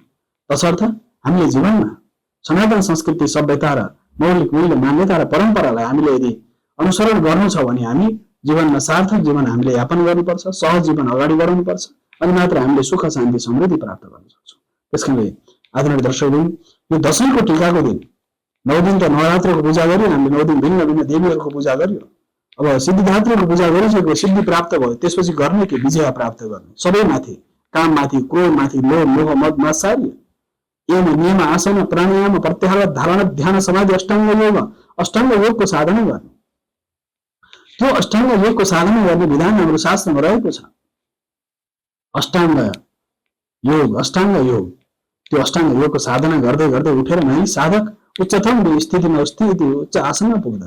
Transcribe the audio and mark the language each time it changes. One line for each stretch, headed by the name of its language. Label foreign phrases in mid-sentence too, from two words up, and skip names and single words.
Nepali: तसर्थ हामीले जीवनमा सनातन संस्कृति, सभ्यता र मौलिक मूल्य, मान्यता र परम्परालाई हामीले यदि अनुसरण गर्नु छ भने हामी जीवनमा सार्थक जीवन हामीले यापन गर्नुपर्छ, सहज जीवन अगाडि बढाउनुपर्छ, अनि मात्र हामीले सुख शान्ति समृद्धि प्राप्त गर्न सक्छौं। त्यसकारणले आदरणीय दर्शकवृन्द, यो दशैंको टीकाको दिन 9 दिन त नवरात्रको पूजा गरियो, हामीले 9 दिन भिन्न भिन्न देवीहरूको पूजा गरियो। अब सिद्धिदात्रीको पूजा गरिसक्यो, सिद्धि प्राप्त भयो, त्यसपछि गर्ने के? विजय प्राप्त गर्ने। सबैमाथि, काममाथि, क्रोधमाथि, लोभ, मोह, मद, मात्सर्य, यम, नियम, आसन, प्राणायाम, प्रत्याहार, धारणा, ध्यान, समाधि, अष्टांग योगको साधना गर्ने। त्यो अष्टांग योगको साधना गर्ने विधान हाम्रो शास्त्रमा रहेको छ। अष्टांग योग, त्यो अष्टांग योगको साधना गर्दै गर्दै उठेर नै साधक उच्चतम स्थितिमा, उच्च आसनमा पुग्दछ।